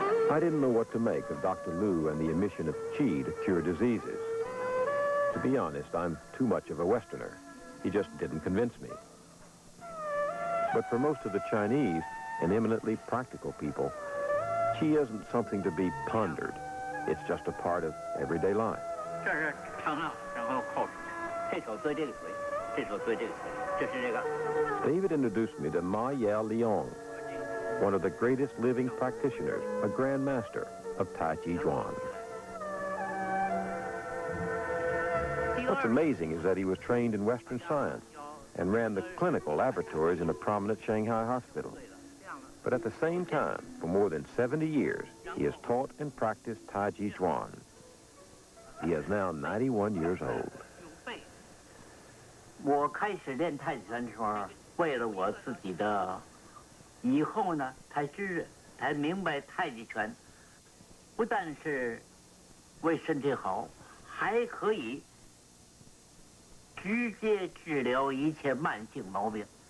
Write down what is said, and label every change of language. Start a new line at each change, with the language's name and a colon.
English: I didn't know what to make of Dr. Liu and the emission of qi to cure diseases. To be honest, I'm too much of a Westerner. He just didn't convince me. But for most of the Chinese and eminently practical people, qi isn't something to be pondered. It's just a part of everyday life.
Chinese: 这是长了，然后扣出去，这手对这个腿，这手对这个腿，这是这个。
English: David introduced me to Ma Yao Liang, one of the greatest living practitioners, a grand master of Tai Chi Chuan. What's amazing is that he was trained in Western science and ran the clinical laboratories in a prominent Shanghai hospital. But at the same time, for more than 70 years, he has taught and practiced Tai Chi Chuan. He is now 91 years old.
Chinese: 我开始练太极拳的时候，为了我自己的以后呢，才明白太极拳不但是为身体好，还可以直接治疗一切慢性毛病。